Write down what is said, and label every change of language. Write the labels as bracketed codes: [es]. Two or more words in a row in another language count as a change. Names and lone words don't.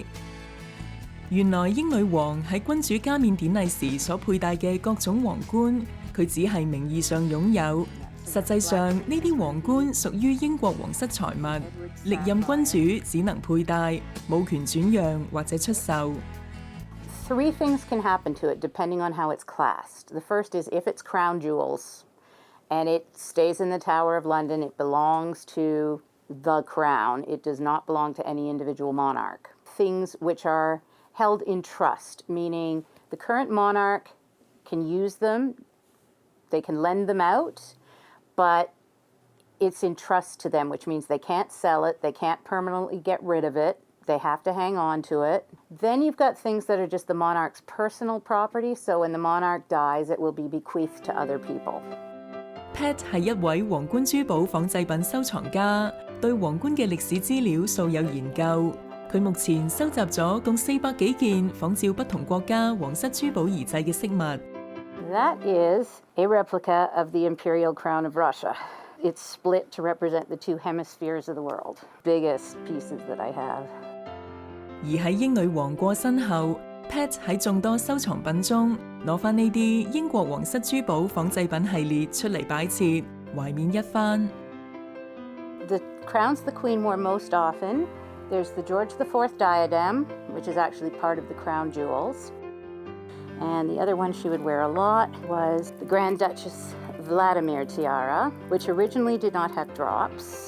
[yue] 原來英女王喺君主加冕典禮時所佩戴嘅各種皇冠，佢只係名義上擁有，實際上呢啲皇冠屬於英國皇室財物，歷任君主只能佩戴，冇權轉讓或者出售。 [en] Three things can happen to it depending on how it's classed. The first is if it's crown jewels and it stays in the Tower of London, it belongs to the crown. It does not belong to any individual monarch. Things which are held in trust, meaning the current monarch can use them, they can lend them out, but it's in trust to them, which means they can't sell it, they can't permanently get rid of it, they have to hang on to it. Then you've got things that are just the monarch's personal property, so when the monarch dies, it will be bequeathed to other people. [yue] Pat 係一位皇冠珠寶仿製品收藏家，對皇冠嘅歷史資料素有研究。佢目前收集咗共400幾件仿照不同國家皇室珠寶而製嘅飾物。 [en] That is a replica of the imperial crown of Russia. It's split to represent the two hemispheres of the world. Biggest pieces that I have. [yue] 而喺英女王過身後， Pat 喺眾多收藏品中攞返呢啲英國皇室珠寶仿製品系列出嚟擺設，懷緬一番。 [en] The crowns the Queen wore most often. There's the George IV diadem, which is actually part of the crown jewels. And the other one she would wear a lot was the Grand Duchess Vladimir tiara, which originally did not have drops.